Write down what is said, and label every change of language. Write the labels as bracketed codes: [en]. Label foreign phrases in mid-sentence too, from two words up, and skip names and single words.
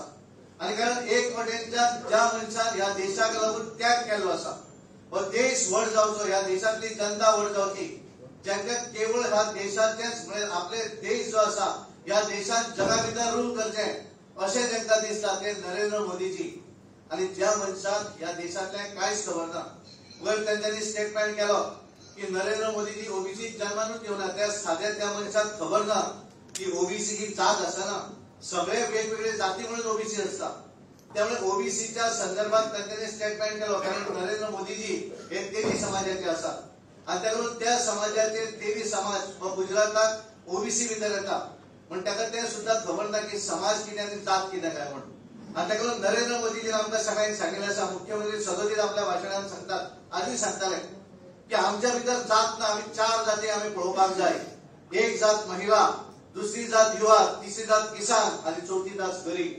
[kok] आणि कारण एक वटेनच्या ज्या मनशान ह्या देशाक लागून त्याग केल्लो आसा हो देश व्हड जावचो, ह्या देशातली जनता व्हड जावची, ज्यांका केवळ ह्या देशाचेच म्हणजे आपले देश जो आसा ह्या देशात जगा भितर रूल करचें अशें तांकां दिसता ते नरेंद्र मोदीजी. आणि ज्या मनशाक ह्या देशातलें कांयच खबर ना, वयर तांच्यांनी स्टेटमेंट केलो की नरेंद्र मोदीजी ओबीसी जन्मानूच येवना, त्या साद्या त्या मनशाक खबर ना की ओबीसी ही जात आसना, सगळे वेगवेगळे जाती म्हणून ओबीसी असता. [mr] त्यामुळे ओबीसीच्या संदर्भात त्यांनी स्टेटमेंट केलं, कारण नरेंद्र मोदीजी हे तेली समाजाचे असतात आणि त्याकडून त्या समाजाचे तेली समाज व [kok] गुजरातात ओबीसी भितर येता, पण ताका ते सुद्धा खबर ना की समाज कितें आनी जात कितें काय म्हणून. आणि त्याकडून नरेंद्र मोदीजी आमकां सगळ्यांक सांगिल्लें आसा, मुख्यमंत्री सदोदीत आपल्या भाशणांत सांगतात आधी सांगताले की आमच्या भितर जात ना, आमी 4 जाती आमी पळोवपाक जाय. एक जात महिला, दुसरी जात युवा, तिसरी जात किसान आणि चौथी जात गरीब.